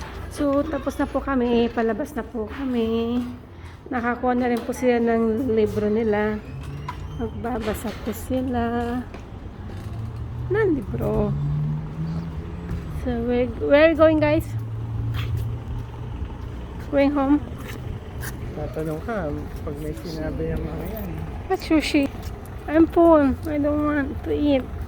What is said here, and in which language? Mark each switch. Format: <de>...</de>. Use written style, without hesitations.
<tl>So, tapos na po kami. Palabas na po kami. Nakakuha na rin po sila ng libro nila. Magbabasa po sila ng libro.</tl> <en>So, where are you going, guys? Going home?</en> <tl>Tatanong ka, pag may sinabi yung mga yan.</tl> <en>What's sushi? I'm full. I don't want to eat.</en>